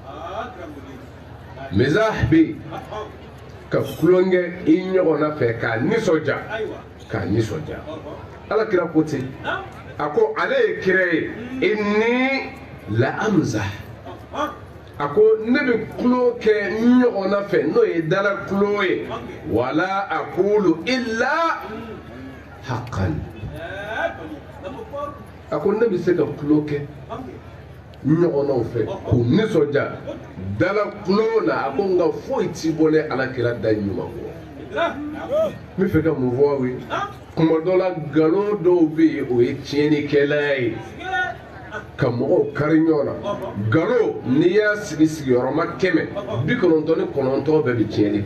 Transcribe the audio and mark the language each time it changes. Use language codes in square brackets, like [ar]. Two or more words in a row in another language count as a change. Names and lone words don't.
[bm] mizah bɛ yen ka kulonkɛ i ɲɔgɔnna fɛ k'a nisɔndiya k'a nisɔndiya alakira ko ten a ko ale ye kira ye [ar] إني لأمزح [bm] a ko ne bɛ kulo kɛ ɲɔgɔnna fɛ n'o ye dala kulo ye [ar] ولا أقول إلا حقا [bm] a ko ne bɛ se ka kulo kɛ ɲɔgɔnnaw fɛ k'u nisɔndiya dala kulo la a ko nka foyi t'i bɔ ne alakira da ɲuman kɔ n bɛ fɛ ka mun fɔ aw ye kuma dɔ la nkalon dɔw bɛ yen o ye tiɲɛnikɛla ye ka mɔgɔw kari ɲɔgɔn na nkalon n'i y'a sigi sigiyɔrɔma 199 bɛɛ bɛ tiɲɛni